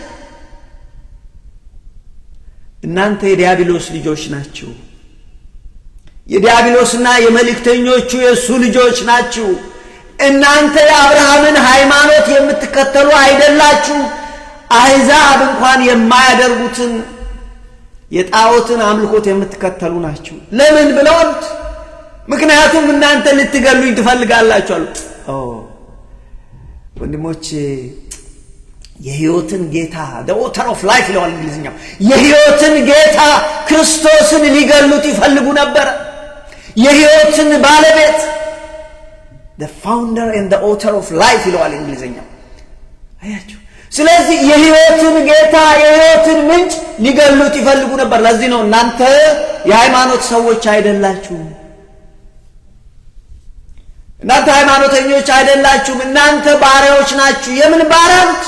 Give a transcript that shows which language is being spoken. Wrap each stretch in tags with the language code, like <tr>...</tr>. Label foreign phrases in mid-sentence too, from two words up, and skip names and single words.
<am>እናንተ የዲያብሎስ ልጆች ናችሁ። የዲያብሎስና የመልእክተኞቹ የእሱ ልጆች ናችሁ። እናንተ የአብርሃምን ሃይማኖት የምትከተሉ አይደላችሁ። አሕዛብ እንኳን የማያደርጉትን የጣዖትን አምልኮት የምትከተሉ ናችሁ። ለምን ብለው አሉት። ምክንያቱም እናንተ ልትገሉኝ ትፈልጋላችሁ አሉት። ወንድሞቼ የሕይወትን ጌታ</am> <en>the author of life</en> <am>ይለዋል እንግሊዝኛው። የሕይወትን ጌታ ክርስቶስን ሊገሉት ይፈልጉ ነበር። የሕይወትን ባለቤት</am> <en>the founder and the author of life</en> <am>ይለዋል እንግሊዝኛው። አያችሁ። ስለዚህ የሕይወትን ጌታ የሕይወትን ምንጭ ሊገሉት ይፈልጉ ነበር። ለዚህ ነው እናንተ የሃይማኖት ሰዎች አይደላችሁም፣ እናንተ ሃይማኖተኞች አይደላችሁም፣ እናንተ ባሪያዎች ናችሁ። የምን ባሪያዎች?</am>